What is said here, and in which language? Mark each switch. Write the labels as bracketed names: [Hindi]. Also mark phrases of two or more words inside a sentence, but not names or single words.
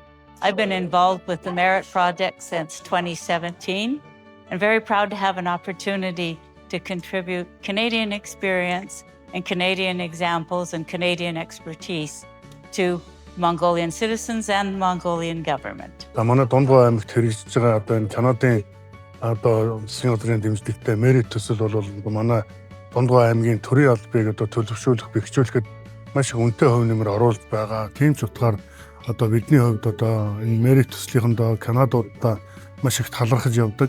[English] I've been involved with the Merit Project since 2017 and very proud to have an opportunity to contribute Canadian experience and Canadian examples and Canadian expertise to Mongolian citizens and Mongolian government. [Mongolian] Манай Дундгой аймагт хэрэгжиж байгаа одоо энэ Канадын одоо засгийн газрын дэмжлэгтэй Merit төсөл бол манай Дундгой аймгийн төрийн албыг одоо төлөвшүүлэх, бэхжүүлэхэд маш их үнэтэй хувь нэмэр оруулж байгаа. Тийм ч утгаар одоо бидний хувьд одоо энэ Merit төслийнхөндөө Канадуудаа маш их талархаж явдаг.